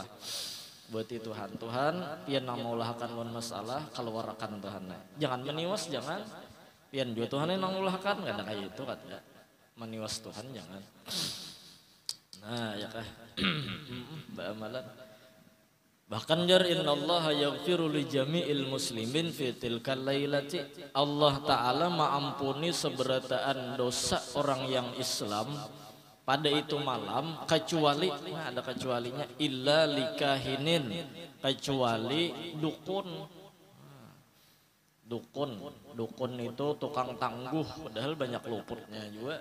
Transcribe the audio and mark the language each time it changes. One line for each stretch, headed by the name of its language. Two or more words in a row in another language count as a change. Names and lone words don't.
Banjar: Buati Tuhan, pian nang maulahkan lawan masalah keluarkan Tuhan. Jangan meniwas, jangan. Pian juga Tuhan yang maulahkan, kada kayak itu kata. Meniwas Tuhan jangan. Nah, ya kah? Ba'amalan. Bahkan jar
Arabic: إن الله يغفر لجميع المسلمين في تلك الليلة.
Banjar: Allah taala maampuni seberataan dosa orang yang Islam pada itu malam kecuali ada kecualinya
Arabic: إلا لكاهن,
Banjar: kecuali dukun itu tukang tangguh padahal banyak luputnya juga.